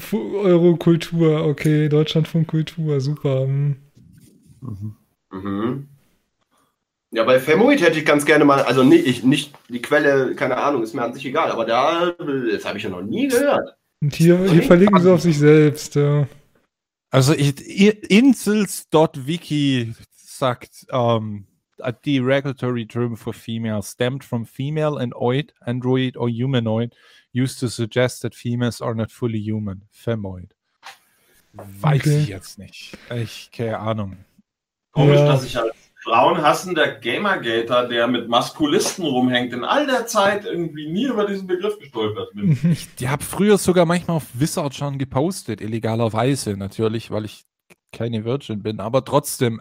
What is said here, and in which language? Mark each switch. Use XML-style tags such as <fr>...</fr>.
<de>Deutschland, Eurokultur, okay, Deutschland von Kultur, super. Mhm. Ja, bei Femoid hätte ich ganz gerne mal, also nicht die Quelle, keine Ahnung, ist mir an sich egal, aber da, das habe ich ja noch nie gehört. Und hier verlegen sie auf sich selbst, ja. Also insels.wiki sagt,</de> <en>a derogatory term for female stemmed from female and oid, android or humanoid, used to suggest that females are not fully human, femoid.</en> <de>Weiß okay. Ich jetzt nicht. Ich keine Ahnung. Komisch, dass ich als frauenhassender Gamergater, der mit Maskulisten rumhängt, in all der Zeit irgendwie nie über diesen Begriff gestolpert bin. Ich habe früher sogar manchmal auf Wizard schon gepostet, illegalerweise natürlich, weil ich keine Virgin bin, aber trotzdem.</de>